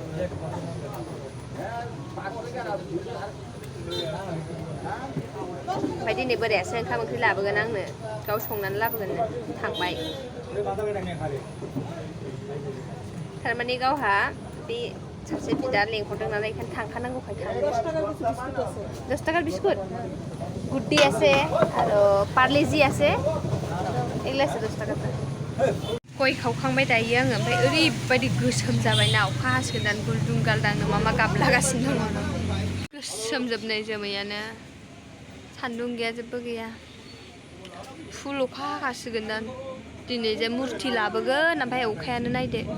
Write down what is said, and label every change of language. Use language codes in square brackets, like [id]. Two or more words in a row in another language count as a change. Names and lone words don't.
[brx] ओमफ्राय दिनै बोरायासो ओंखाम ओंख्रि लाबोगोन आंनो गाव संनानै लाबोगोननो थांबाय थारमाने गावहा बे सासे बिदा लेंहरदों नालाय बेखायनो थांखानांगौखाय थांदों [bn] 10 টাকার বিস্কুট গুড্ডি আছে আৰু পার্লেজি আছে এগুলো আছে 10 টাকা [brx] गय खावखांबाय दायो आङो ओमफ्राय ओरैबायदि गोसोम जाबायना अखा हासिगोन गुलदुं गालदांनो मा मा गाबलागासिनो दङ गोसोम जोबनाय जोमैयानो सान्दुं गैया जेबो गैया फुल अखा हागासिगोन दिनै जे मुर्ति लाबोगोन ओमफ्राय अखायानो नायदो